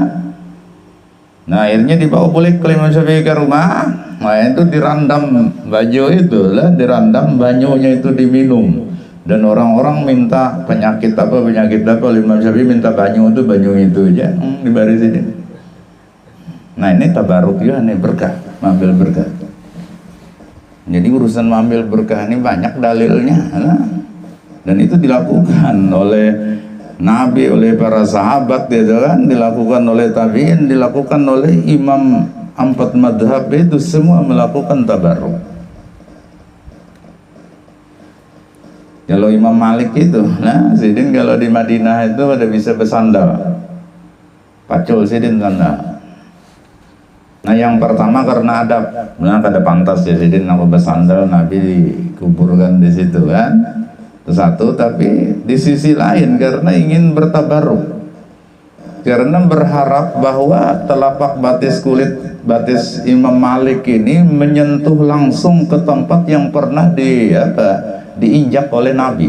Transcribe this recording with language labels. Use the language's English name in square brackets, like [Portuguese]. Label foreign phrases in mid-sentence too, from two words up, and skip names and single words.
[Indonesian] Nah akhirnya dibawa balik ke Imam Syafi'i ke rumah. [Banjar] Nah itu dirandam baju itu lah, dirandam banyunya itu diminum. Dan orang-orang minta penyakit apa Imam Syafi'i minta banyu itu aja dibarisin. [Indonesian] Nah ini tabaruk ya, ini berkah, mengambil berkah. Jadi urusan mengambil berkah ini banyak dalilnya lah. Dan itu dilakukan oleh Nabi, oleh para sahabat gitu kan, dilakukan oleh tabi'in, dilakukan oleh imam 4 madhab itu semua melakukan tabarruk. [Banjar] Kalau Imam Malik itu, nah sidin kalau di Madinah itu ada bisa bersandar, pacul sidin sandal. Nah yang pertama karena adab, nah kada pantas ya sidin aku bersandal, [Indonesian] Nabi dikuburkan di situ kan. Satu, tapi di sisi lain karena ingin bertabaruk, karena berharap bahwa telapak batis Imam Malik ini menyentuh langsung ke tempat yang pernah diinjak oleh Nabi.